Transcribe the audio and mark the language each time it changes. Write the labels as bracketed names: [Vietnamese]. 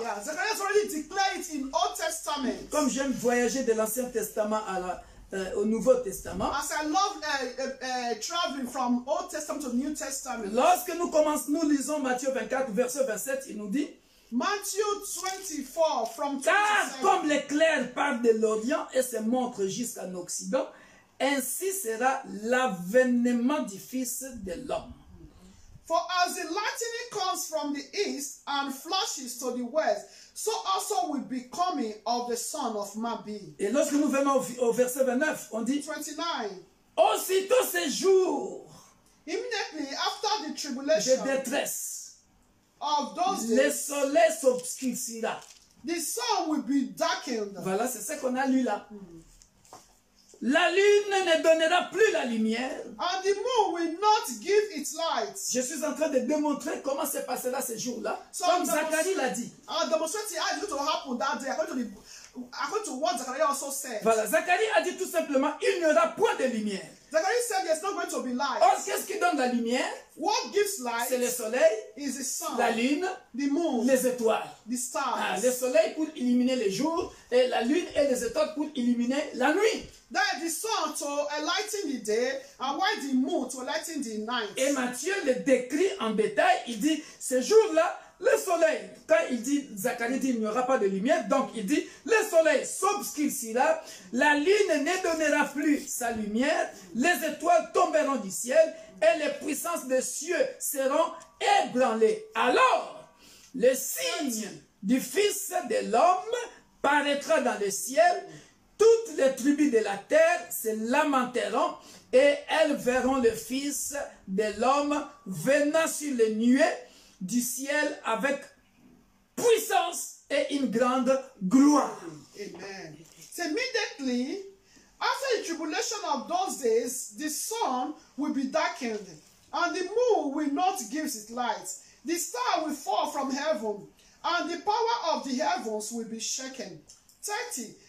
[English] Yeah, Zechariah has already declared it in Old Testament. [French] Comme j'aime voyager de l'Ancien Testament au Nouveau Testament. [English] As I love traveling from Old Testament to New Testament. [French] Lorsque nous lisons Matthieu 24, verset 27, il nous dit: [English] Matthew 24 from [French] car 27. comme l'éclair part de l'Orient et se montre jusqu'en Occident, ainsi sera l'avènement du Fils de l'homme. [English] For as the lightning comes from the east and flashes to the west, so also will be coming of the Son of Man be. [French] Et lorsque nous venons au verset 29, on dit: 29. aussitôt ces jours [English] Immediately after the [French] de [English] tribulation [French] détresse, [English] of those [French] le [English] days, [French] soleil s'obscurcira. [English] the sun will be darkened. [French] Voilà, c'est ce qu'on a lu là. La lune ne donnera plus la lumière. [English] And the moon will not give its light. [French] Je suis en train de démontrer comment se passera ce jour-là. [English] So [French] Comme Zacharie l'a dit. [English] And demonstrating how it's going to happen that day according to what Zechariah also said. [French] Voilà, Zacharie a dit tout simplement: il n'y aura point de lumière. [English] Zechariah said there's not going to be light. [French] Or, qu'est-ce qui donne la lumière? [English] What gives light [French] C'est le soleil, [English] is the sun, [French] la lune, [English] the moon, [French] les étoiles. [English] the stars. [French] Le soleil pour illuminer le jour, et la lune et les étoiles pour illuminer la nuit. [English] That the sun to enlighten the day, and why the moon to enlighten the night. [French] Et Matthieu le décrit en détail. Il dit: ce jour-là, le soleil, quand il dit, Zacharie dit, il n'y aura pas de lumière, donc il dit: le soleil s'obscurcira, la lune ne donnera plus sa lumière, les étoiles tomberont du ciel, et les puissances des cieux seront ébranlées. Alors, le signe du Fils de l'homme paraîtra dans le ciel. Toutes les tribus de la terre se lamenteront et elles verront le Fils de l'homme venant sur les nuées du ciel avec puissance et une grande gloire. Amen. [English] So immediately after the tribulation of those days, the sun will be darkened, and the moon will not give its light. The star will fall from heaven, and the power of the heavens will be shaken. 30.